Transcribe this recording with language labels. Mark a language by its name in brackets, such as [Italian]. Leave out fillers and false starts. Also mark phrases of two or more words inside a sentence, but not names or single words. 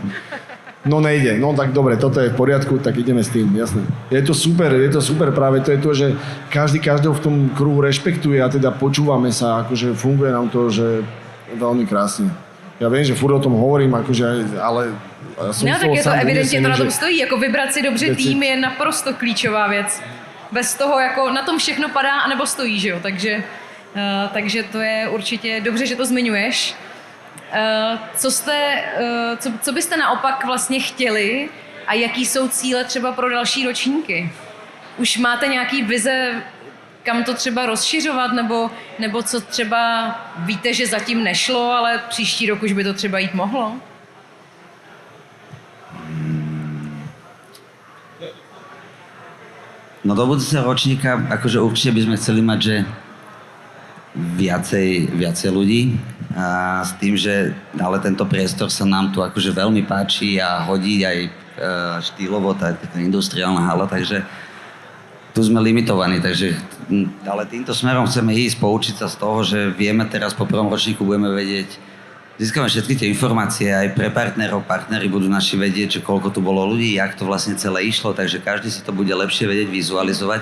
[Slovak] No nejde, no tak dobre, toto je v poriadku, tak ideme s tým, jasné. Je to super, práve to je to, že každý každého v tom kruhu rešpektuje a teda počúvame sa, akože funguje nám to, že veľmi krásne. Ja viem, že furt o tom hovorím, akože, ale som no, [Czech] tak je to evidentně to na tom stojí, jako vybrat si dobře věci. tým je naprosto klíčová věc. Bez toho, jako na tom všechno padá, anebo stojí, že jo, takže takže to je určitě dobře, že to zmiňuješ. Co byste naopak vlastně chtěli a jaký jsou cíle třeba pro další ročníky? Už máte nějaký vize, kam to třeba rozšiřovat, nebo co třeba víte, že zatím nešlo, ale příští rok už by to třeba jít mohlo? [Slovak] No do budúceho ročníka, akože určite by sme chceli mať, že viacej ľudí a s tým, že ale tento priestor sa nám tu akože veľmi páči a hodí aj štýlovo, tá industriálna hala, takže tu sme limitovaní, takže ale týmto smerom chceme ísť, poučiť sa z toho, že vieme teraz po prvom ročníku budeme vedieť, získame všetky tie informácie aj pre partneri budú naši vedieť, že koľko tu bolo ľudí, jak to vlastne celé išlo, takže každý si to bude lepšie vedieť vizualizovať.